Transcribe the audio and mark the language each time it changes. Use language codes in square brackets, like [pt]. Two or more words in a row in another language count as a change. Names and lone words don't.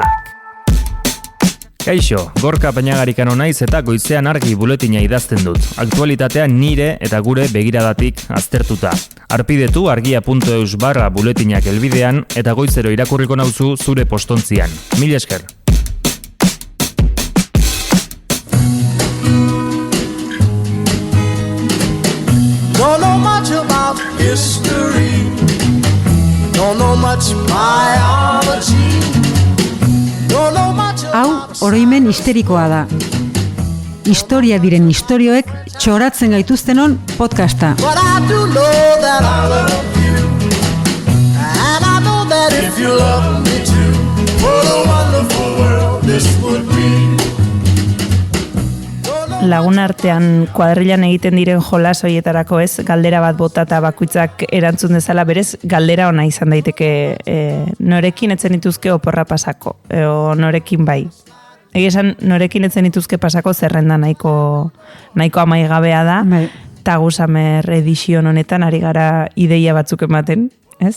[eu] Kaixo, Gorka Peñagarikano naiz eta goizean argi buletina idazten dut. Aktualitatea nire eta gure begiradatik aztertuta. Arpidetu argia.eus/buletinak helbidean eta goizero irakurriko nauzu zure postontzian. Mil esker. [en] Don't know much about history. Don't know much biology. Don't know much about... [eu] Hau, oroimen histerikoa da. Historia diren istorioek txoratzen gaituztenon podcasta. [en] But I do know that I love you. And I know that if you love me too, what a wonderful world this would be. [eu] Lagun artean kuadrilan egiten diren jolas hoietarako ez, galdera bat botata bakoitzak erantzun dezala berez, galdera ona izan daiteke norekin etzen dituzke oporra pasako, o norekin bai. Egia esan, norekin etzen dituzke pasako zerrenda nahiko amaigabea da, Tagusamer edizion honetan ari gara ideia batzuk ematen, ez?